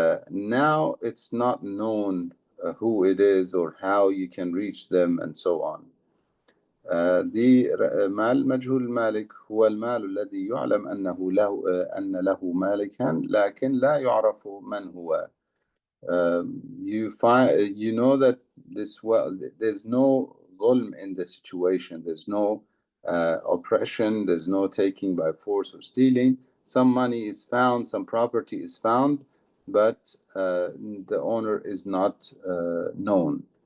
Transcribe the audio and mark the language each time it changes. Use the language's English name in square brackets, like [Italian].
[English] Now it's not known who it is or how you can reach them and so on. [Arabic] دي مال مجهول المالك هو المال الذي يعلم أن له مالكا لكن لا يعرف من هو. [English] You know that there's no ظلم in the situation. There's no oppression. There's no taking by force or stealing. Some money is found, some property is found, but the owner is not known.